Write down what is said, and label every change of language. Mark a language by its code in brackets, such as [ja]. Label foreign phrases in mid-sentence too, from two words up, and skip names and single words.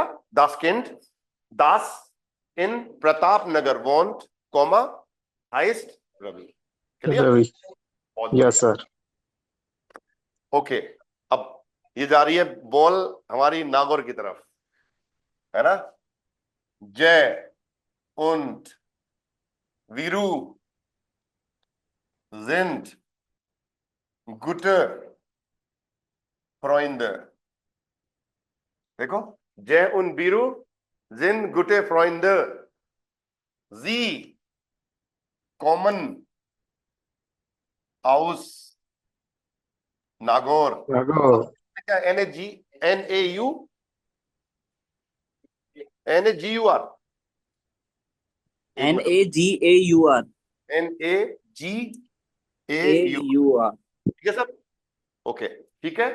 [de] Das Kind, das in Pratapnagar wohnt, Komma, heißt Ravi. [hi] क्लियर? Ravi. बहुत [en] Yes, [hi] बढ़िया। [en] sir. [hi] ओके, अब ये जा रही है बॉल हमारी नागौर की तरफ, है ना? [de] जय und वीरू sind gute Freunde। देखो, जय und वीरू sind gute Freunde, sie kommen aus नागौर। [hi] Nagore. क्या NAGNAU NAGUR NAGAUR NAGAUR, ठीक है सर? ओके, ठीक है।